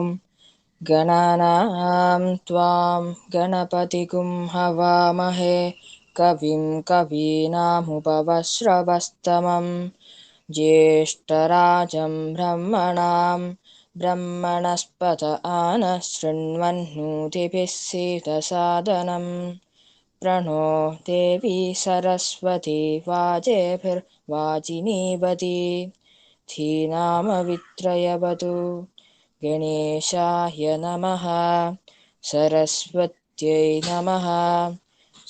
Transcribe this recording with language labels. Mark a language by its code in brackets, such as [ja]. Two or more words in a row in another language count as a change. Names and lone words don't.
[sa] ഗണാനാം ത്വാം ഗണപതിഗും ഹവാമഹേ കവിം കവീനാമുപവശ്രവസ്തമം ജ്യേഷ്ഠരാജം ബ്രഹ്മണാം ബ്രഹ്മണസ്പത ആനഃ ശൃണ്വന്നോതിഭിः सीदसादनं प्रणो देवी सरस्वती वाजेभिर्वाजिनीवती धीनामवित्रयवतु. गणेशाय नमः. सरस्वत्यै नमः.